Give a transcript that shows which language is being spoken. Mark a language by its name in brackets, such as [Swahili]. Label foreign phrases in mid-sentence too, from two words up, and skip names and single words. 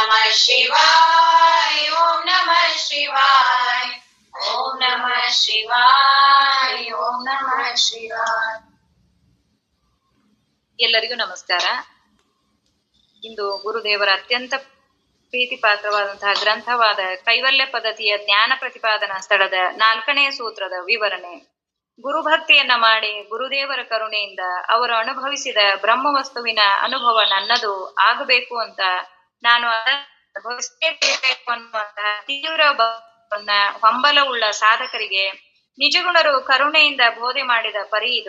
[Sanskrit] ಶಿವಾಯ ಓಂ ನಮಃ ಶಿವಾಯ ಓಂ ನಮಃ ಶಿವಾಯ ಓಂ ನಮಃ ಶಿವಾಯ. [Kannada] ಎಲ್ಲರಿಗೂ ನಮಸ್ಕಾರ. ಇಂದು ಗುರುದೇವರ ಅತ್ಯಂತ ಪ್ರೀತಿ ಪಾತ್ರವಾದಂತಹ ಗ್ರಂಥವಾದ ಕೈವಲ್ಯ ಪದ್ಧತಿಯ ಜ್ಞಾನ ಪ್ರತಿಪಾದನಾ ಸ್ಥಳದ 4ನೇ ಸೂತ್ರದ ವಿವರಣೆ. ಗುರುಭಕ್ತಿಯನ್ನ ಮಾಡಿ ಗುರುದೇವರ ಕರುಣೆಯಿಂದ ಅವರು ಅನುಭವಿಸಿದ ಬ್ರಹ್ಮವಸ್ತುವಿನ ಅನುಭವ ನನ್ನದು ಆಗಬೇಕು ಅಂತ, ನಾನು ಅನುಭವಿಸಲೇಬೇಕು ಅನ್ನುವಂತಹ ತೀವ್ರ ಹಂಬಲವುಳ್ಳ ಸಾಧಕರಿಗೆ ನಿಜಗುಣರು ಕರುಣೆಯಿಂದ ಬೋಧೆ ಮಾಡಿದ ಪರಿ ಇದು.